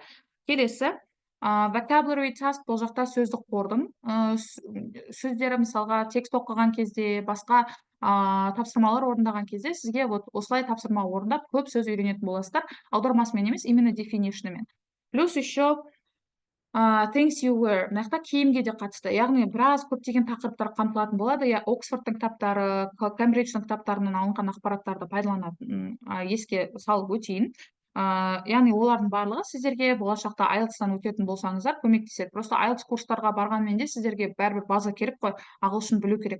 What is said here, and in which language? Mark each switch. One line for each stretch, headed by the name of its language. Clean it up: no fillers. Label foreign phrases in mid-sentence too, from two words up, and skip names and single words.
Kazakh: Келесі,
English: vocabulary task,
Kazakh: бұл жақта сөздік қордың сөздері, мысалға текст оқыған кезде, басқа тапсырмалар орындаған кезде сізге осылай тапсырма орындап көп сөз үйренетін боласыздар, аудармасымен емес, именно definition'ымен.
Russian: Плюс еще
English: things you wear,
Kazakh: мына жақта киімге де қатысты, яғни біраз көптеген тақырыптар қамтылатын болады. Оксфордтың кітаптары, Кембридждің кітаптарынан алынған ақпараттарды пайдаланатын еске салып өтейін. Яғни олардың барлығы сіздерге болашақта Ielts-тан өтетін болсаңыздар көмектеседі. Просто Ielts курстарға барғанмен де сіздерге бәрібір база керек қой, ағылшын білу керек.